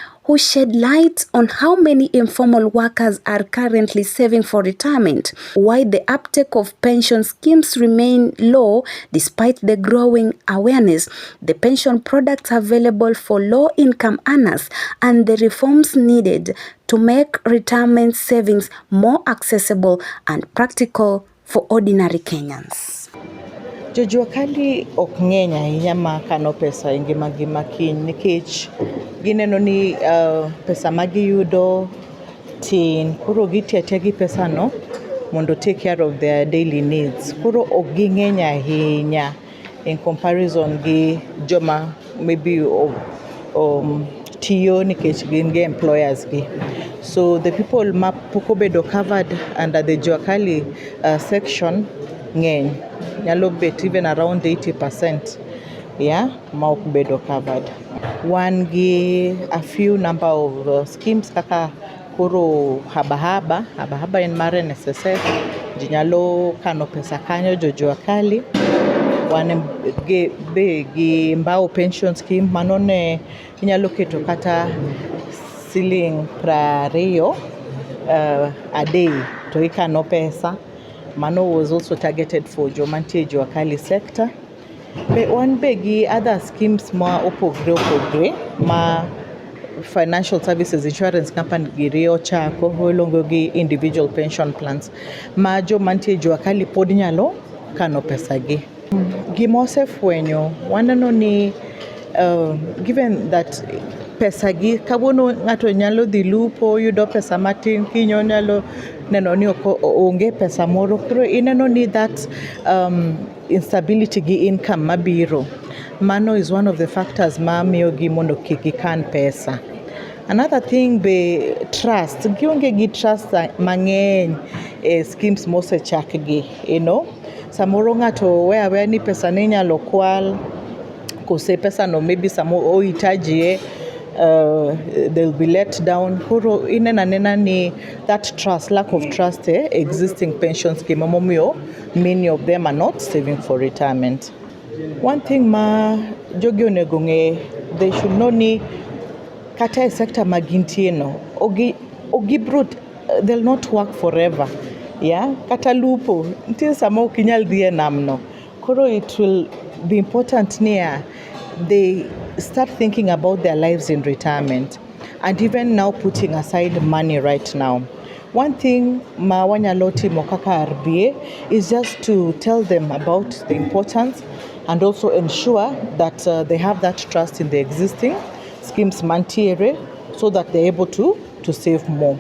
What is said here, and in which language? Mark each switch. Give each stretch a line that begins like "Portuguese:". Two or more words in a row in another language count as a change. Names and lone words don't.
English: who shed light on how many informal workers are currently saving for retirement, why the uptake of pension schemes remain low despite the growing awareness, the pension products available for low-income earners, and the reforms needed to make retirement savings more accessible and practical for ordinary Kenyans.
Luo (Kenya and Tanzania): Jojua kali ok ng'eny ahinya ma kano pesa e ngimagi ma kiny nikech gineno ni pesa ma giyudo tin, koro gitiyo atiya gi pesano mondo
English: take care of their daily needs.
Luo (Kenya and Tanzania): Koro ok ging'eny ahinya
English: in comparison
Luo (Kenya and Tanzania): gi joma maybe tiyo nikech gin gi employers gi.
English: So the people
Luo (Kenya and Tanzania): ma pok obedo
English: covered under the Jua Kali section ng'eny,
Luo (Kenya and Tanzania): nyalo bet
English: even around 80%,
Luo (Kenya and Tanzania): ma ok bedo covered. Wan gi
English: a few number of schemes
Luo (Kenya and Tanzania): kaka koro habahaba en mar NSSF, ji nyalo kano pesa kanyo Jojua Kali. Wan gi Mbao pension scheme, mano ne inyalo keto kata siling 20
English: a day
Luo (Kenya and Tanzania): to ikano pesa.
English: Mano was also targeted for jomantie Jua Kali sector.
Luo (Kenya and Tanzania): Wan be gi
English: other schemes
Luo (Kenya and Tanzania): ma opogre ma
English: financial services insurance company
Luo (Kenya and Tanzania): giri ochako iluongo gi
English: individual pension plans
Luo (Kenya and Tanzania): ma jomantie Jua Kali pod nyalo kano pesa gi. Gima osefwenyo waneno ni
English: given that
Luo (Kenya and Tanzania): pesa gi kawuono ng'ato nyalo dhi lupo yudo pesa matin, kiny onyalo neno ni onge pesa moro, koro ineno ni
English: that instability
Luo (Kenya and Tanzania): gi income mabiro, mano
English: is one of the factors
Luo (Kenya and Tanzania): ma miyo gi mondo kik gikan pesa.
English: Another thing be trust,
Luo (Kenya and Tanzania): gionge gi trust mang'eny e schemes mosechak gi, samoro ng'ato weya ni pesa ne nyalo kwal, kose pesa no maybe samo ohitajie,
English: they'll be let down.
Luo (Kenya and Tanzania): Koro inena ni
English: that trust, lack of trust existing pension scheme momiyo many of them are not saving for retirement. One thing
Luo (Kenya and Tanzania): ma jogi onego ng'e,
English: they should know
Luo (Kenya and Tanzania): ni kata e sector ma gintie no,
English: they'll not work forever.
Luo (Kenya and Tanzania): Kata lupo, nitie sama ok inyal dhi e nam no.
English: Koro it will be important near they start thinking about their lives in retirement and even now putting aside money right now. One thing
Luo (Kenya and Tanzania): ma wanyalo timo kaka
English: RBA is just to tell them about the importance and also ensure that they have that trust in the existing schemes mantiere so that they're able to save more.